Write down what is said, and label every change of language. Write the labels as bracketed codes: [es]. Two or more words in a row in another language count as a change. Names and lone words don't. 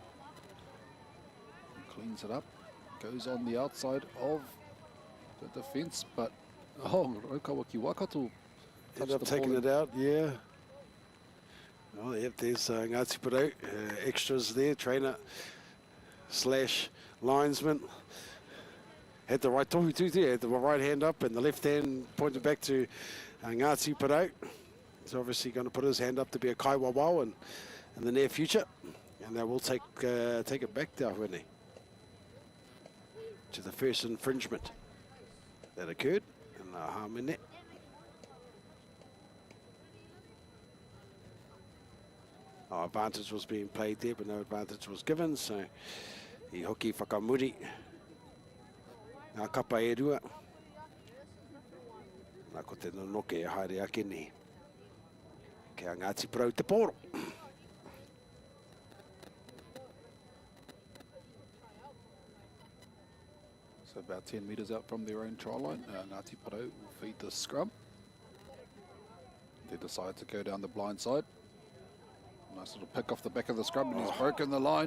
[en] He cleans it up, goes on the outside of the defence, but Raukawa ki Waikato ended up taking it out, yeah. Oh, yep, there's Ngāti Porou, extras there, trainer slash linesman. Had the right [mi] tohu tū [en] there, had the right hand up and the left hand pointed back to Ngāti Porou. He's obviously going to put his hand up to be a kaiwawao in the near future. And they will take it back there, won't they? To the first infringement that occurred in the harm in net. Oh, advantage was being played there, but no advantage was given, so [mi] I hoki whakamuri. Ngā kapa e rua. Nā ko te noke e haere ake nei. Kia Ngāti Porou te poro. [en] So about 10 metres out from their own try line, Ngāti Porou will feed the scrum. They decide to go down the blind side. Nice little pick off the back of the scrum and he's broken the line.